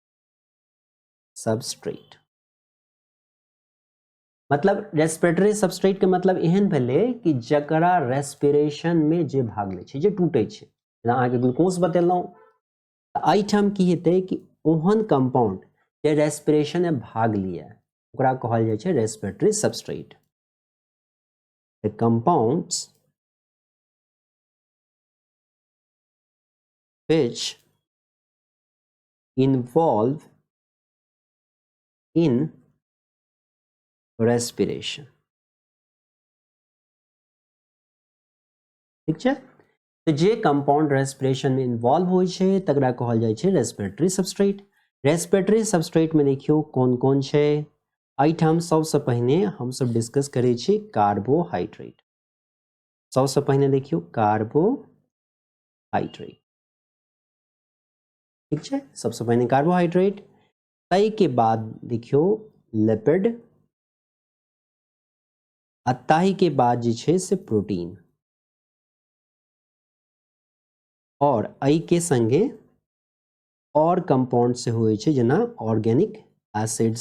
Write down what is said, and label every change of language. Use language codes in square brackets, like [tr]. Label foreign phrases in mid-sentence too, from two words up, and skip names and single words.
[mai] मतलब [en] respiratory substrate [mai] के मतलब एहन भेलै कि जकरा रेस्पिरेशन में जे भाग ले छै, जे टूटे छै। जेना अहाँके ग्लूकोज बतेलहुँ एहिठाम की हेतै कि ओहन कंपाउंड जे रेस्पिरेशन में भाग लिया ओकरा कहल जाइ छै [en] respiratory substrate. The compounds which involve in respiration। [mai] ठीक छै, तो जे कंपाउंड रेस्पिरेशन में इन्वॉल्व होइ छै तकरा कहल जाइ छै [en] respiratory substrate. respiratory substrate [mai] में देखियो कोन कोन छै, एहिठाम सबसे पहिने हम सब डिस्कस करै छी कार्बोहाइड्रेट। सबसे पहिने देखियो कार्बोहाइड्रेट, ठीक छै, सबसे पहिने कार्बोहाइड्रेट, तई के बाद देखियो लिपिड, आ ताही के बाद जे छै से प्रोटीन, और एहि के संगे और कंपाउंड से होइ छै जेना [en] organic acids.